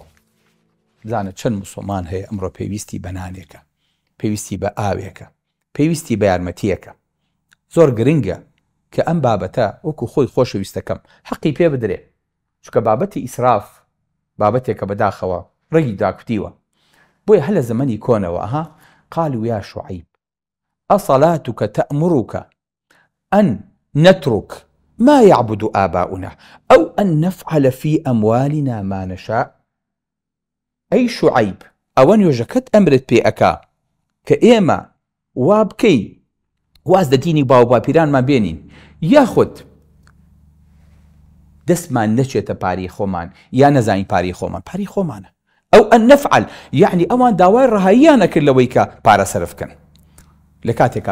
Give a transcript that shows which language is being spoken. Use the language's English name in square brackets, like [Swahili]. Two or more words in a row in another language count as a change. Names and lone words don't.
[Central Kurdish] بزانە چەند موسڵمان هەیە ئەمڕۆ پێویستی بە نانێکە، پێویستی بە ئاوێکە، پێویستی بە یارمەتیەکە. زۆر گرنگە کە ئەم بابەتە وەکو خۆی خۆشەویستەکەم حەقی پێ بدرێ، چکە بابەتی ئیسراف بابەتێکە بەداخەوە ڕێگی داکوتیوە. بۆیە هەل لە زەمەنی کۆنەوە [Arabic] قالوا يا شعيب أصلاتك تأمرك أن نترك ما يعبد آباؤنا أو أن نفعل في أموالنا ما نشاء؟ [Central Kurdish] أي شعيب ئەوە نوێژەکەت ئەمرت پێ ئەکا کە ئێمە وا بکەی واز لە دینی باو باپیرانمان بێنین یاخود دەستمان نەچێتە پاری خۆمان یا نەزانین پاری خۆمان پاری خۆمانە ئەو ئەن نەفعل یعنی ئەوان داوای ڕەهاییان نەکرد لەوەی کە پارە سەرف بکەن لە کاتێکا